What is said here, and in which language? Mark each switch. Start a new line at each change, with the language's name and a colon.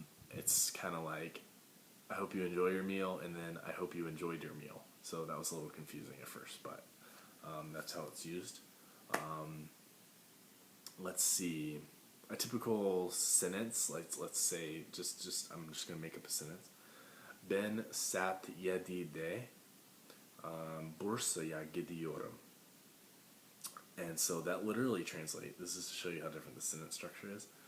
English: It's kind of like, I hope you enjoy your meal, and then I hope you enjoyed your meal. So that was a little confusing at first, but that's how it's used. Let's see, a typical sentence, like let's say, I'm just gonna make up a sentence.
Turkish: Ben saat 7'de Bursa'ya gidiyorum.
English: And so that literally translates. This is to show you how different the sentence structure is.